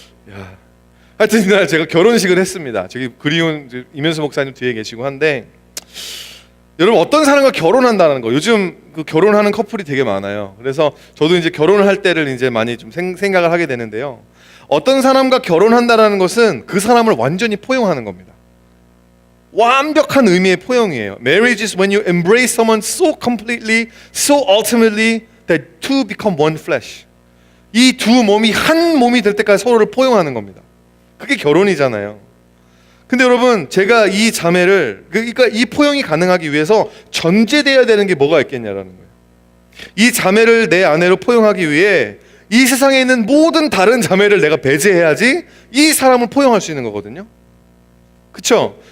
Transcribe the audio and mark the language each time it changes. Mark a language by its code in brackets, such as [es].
[ko] 야, 하여튼 이날 제가 결혼식을 했습니다. 저기 그리운 이면수 목사님 뒤에 계시고 한데, 여러분 어떤 사람과 결혼한다는 거, 요즘 그 결혼하는 커플이 되게 많아요. 그래서 저도 이제 결혼을 할 때를 이제 많이 좀 생각을 하게 되는데요. 어떤 사람과 결혼한다는 것은 그 사람을 완전히 포용하는 겁니다. 완벽한 의미의 포용이에요. [en] Marriage is when you embrace someone so completely, so ultimately that two become one flesh. [ko] 이 두 몸이 한 몸이 될 때까지 서로를 포용하는 겁니다. 그게 결혼이잖아요. 근데 여러분, 제가 이 자매를, 그러니까 이 포용이 가능하기 위해서 전제되어야 되는 게 뭐가 있겠냐라는 거예요. 이 자매를 내 아내로 포용하기 위해 이 세상에 있는 모든 다른 자매를 내가 배제해야지 이 사람을 포용할 수 있는 거거든요. 그쵸?